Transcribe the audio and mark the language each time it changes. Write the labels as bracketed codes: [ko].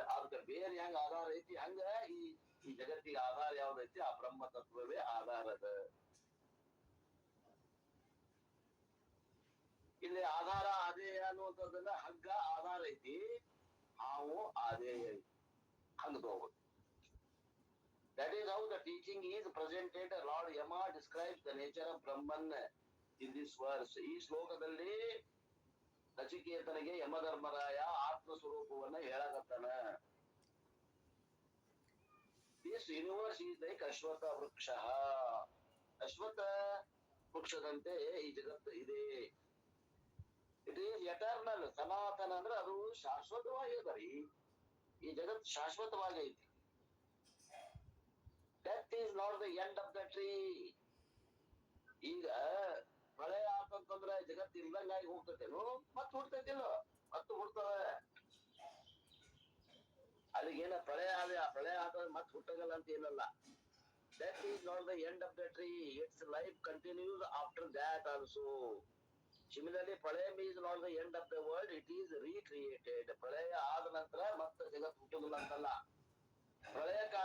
[kn] ಅದಕ್ಕೆ ಬೇರೆ ಹೆಂಗ ಆಧಾರ ಐತಿ, ಹಂಗ ಈ ಜಗತ್ತಿಗೆ ಆಧಾರ ಯಾವ್ದೈತಿ? ಆ ಬ್ರಹ್ಮ ತತ್ವವೇ ಆಧಾರದ. ಇಲ್ಲಿ ಆಧಾರ ಆದೇಯ ಅನ್ನುವಂಥದ್ದನ್ನ, ಹಗ್ಗ ಆಧಾರ ಐತಿ, ಹಾವು ಆದೇಯ ಐತಿ. ಹಂಗ ತಗೋಬಹುದು. [en] That is how the teaching is presented. Lord Yama describes the nature of Brahman in this verse. [kn] ಈ ಶ್ಲೋಕದಲ್ಲಿ ನಚಿಕೇತನಿಗೆ ಯಮಧರ್ಮರಾಯ ಆತ್ಮ ಸ್ವರೂಪವನ್ನ ಹೇಳಕತ್ತಾನ. [en] This universe is like [kn] ಅಶ್ವತ್ಥ ವೃಕ್ಷ. ಅಶ್ವತ್ಥ ವೃಕ್ಷದಂತೆ ಈ ಜಗತ್ತು ಇದೆ. [en] it is eternal, [kn] ಸನಾತನ ಅಂದ್ರೆ ಅದು ಶಾಶ್ವತವಾಗಿ ಅದರಿ. ಈ ಜಗತ್ತು ಶಾಶ್ವತವಾಗಿ ಐತಿ. [en] Death is not the end of the tree. [kn] ಈಗ ಪ್ರಳಯ ಆತಂತಂದ್ರ ಜಗತ್ತು ಇಲ್ದಂಗಾಗಿ ಹೋಗ್ತತೇನು? ಮತ್ ಹುಡ್ತೈತಿಲ್ಲ, ಮತ್ತು ಹುಡ್ತದ. ಅಲ್ಲಿಗೇನ ಪ್ರಳಯ ಆದ ಮತ್ ಹುಟ್ಟಗಲ್ಲ ಅಂತ ಏನಲ್ಲ. [en] Death is not the end of the tree. Its life continues after that also. Similarly, pralaya is not the end of the world. It is recreated. [kn] ಪ್ರಳಯ ಆದ ನಂತರ ಮತ್ತೆ ಜಗತ್ತು ಹುಟ್ಟುದಿಲ್ಲ ಅಂತಲ್ಲ. ಪ್ರಳಯ